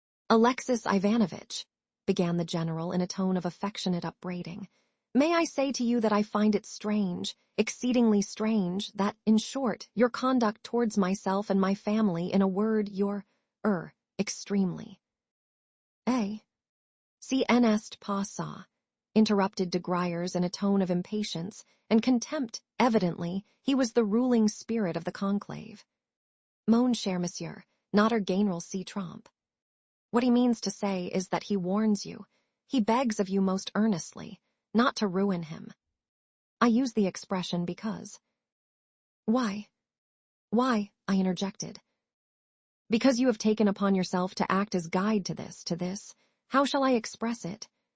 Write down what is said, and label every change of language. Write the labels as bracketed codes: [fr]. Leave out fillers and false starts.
[en] "Alexis Ivanovitch," began the general in a tone of affectionate upbraiding, "may I say to you that I find it strange, exceedingly strange, that, in short, your conduct towards myself and my family, in a word, extremely." [fr] "Si n'est pas ça," [en] interrupted de Gruyers in a tone of impatience and contempt. Evidently, he was the ruling spirit of the conclave. [fr] "Mon cher monsieur, notre général se trompe. [en] What he means to say is that he warns you, he begs of you most earnestly, not to ruin him. I use the expression because—" Why, I interjected. "Because you have taken upon yourself to act as guide to this, how shall I express it?